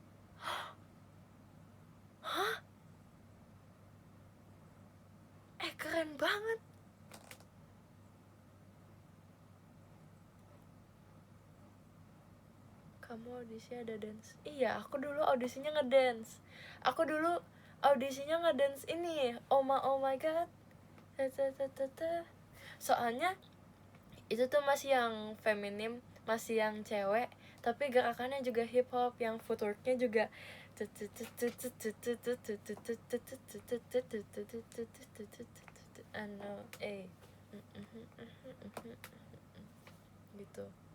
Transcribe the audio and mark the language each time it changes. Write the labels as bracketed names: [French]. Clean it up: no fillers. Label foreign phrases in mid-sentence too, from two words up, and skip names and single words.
[Indonesian] Hah? Keren banget. Kamu audisi ada dance? Iya, aku dulu audisinya ngedance. [English] Ini oh my god. [Indonesian] Soalnya itu tuh masih yang feminim, masih yang cewek, tapi gerakannya juga [English] hip hop, [Indonesian] yang footworknya juga gitu.